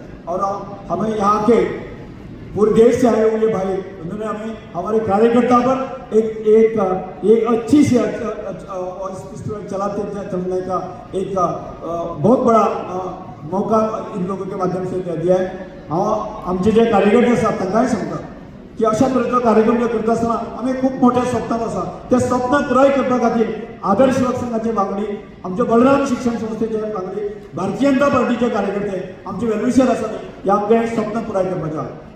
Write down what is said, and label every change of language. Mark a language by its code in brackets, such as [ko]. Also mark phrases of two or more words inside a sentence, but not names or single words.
[hi] और हमें यहाँ के पूरे देश से आए हुए भाई उन्होंने हमें हमारे कार्यकर्ता पर एक अच्छी से चलने का एक बहुत बड़ा मौका इन लोगों के माध्यम से दिया है। [kok] आमचे जे कार्यकर्ते असतात तांकांय सांगता की अशा तरेचो कार्यक्रम करता आसतना आमी खूब मोठ्या स्वप्नान आसा, त्या स्वप्नाक पुराय करपा खातीर आदर्श सेवक संघाचे वांगडी, आमचे बलराम शिक्षण संस्थेचे वांगडी, भारतीय जनता पार्टीचे कार्यकर्ते, आमचे वेलविशर आसा हे आमचे स्वप्न पुराय करपाचे आसा।